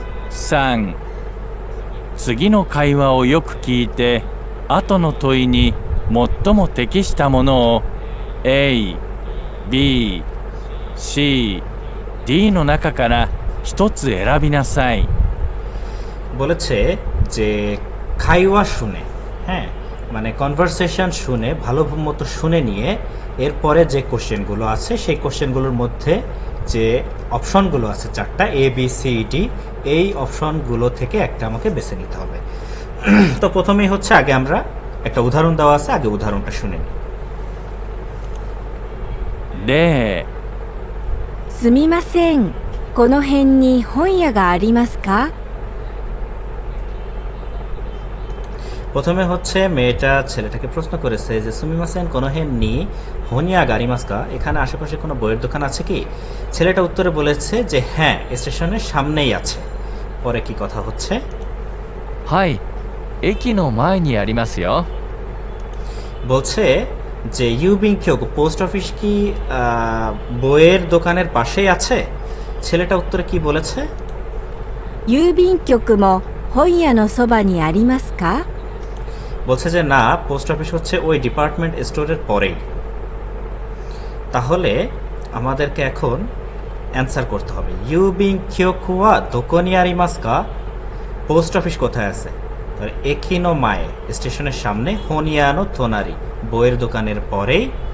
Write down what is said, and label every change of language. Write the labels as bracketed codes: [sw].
[ja] 3次の会話をよく聞いて後の問いに最も適したものを A、B、C、D の中から一つ選びなさい。 [bn] বলেছে যে খাইওয়া শুনে, হ্যাঁ মানে কনভারসেশন শুনে ভালো মতো শুনে নিয়ে এরপরে যে কোশ্চেনগুলো আছে সেই কোশ্চেনগুলোর মধ্যে যে অপশনগুলো আছে চারটা এ বি সি ডি, এই অপশনগুলো থেকে একটা আমাকে বেছে নিতে হবে। তো প্রথমেই হচ্ছে আগে আমরা একটা উদাহরণ দেওয়া আছে, আগে উদাহরণটা শুনে নিই। [ja] 例、すみません、この辺に本屋がありますか？ [bn] প্রথমে হচ্ছে মেয়েটা ছেলেটাকে প্রশ্ন করেছে যে [ja] সুমিমাসেন কোনোহেন নি হনিয়া গারিমাসকা, [bn] এখানে আশেপাশে কোনো বইয়ের দোকান আছে কি? ছেলেটা উত্তরে বলেছে যে হ্যাঁ, স্টেশনের সামনেই আছে। পরে কি কথা হচ্ছে? [ja] はい、駅の前にありますよ。 [bn] বলছে যে ইউবিং কিয়োগো, পোস্ট অফিস কি বইয়ের দোকানের পাশেই আছে? ছেলেটা উত্তরে কি বলেছে? [ja] 郵便局も本屋のそばにありますか？ [bn] বলছে যে না, পোস্ট অফিস হচ্ছে ওই ডিপার্টমেন্ট স্টোরের পরেই। তাহলে আমাদেরকে এখন অ্যান্সার করতে হবে [ja] ইউবিং কিয়োকুয়া দোকনি আরিমাসকা, [bn] পোস্ট অফিস কোথায় আছে? তাহলে [ja] একিনো মায়ে, [bn] স্টেশনের সামনে, [ja] হোনিয়ানো তোনারি, [bn] বইয়ের দোকানের পরেই।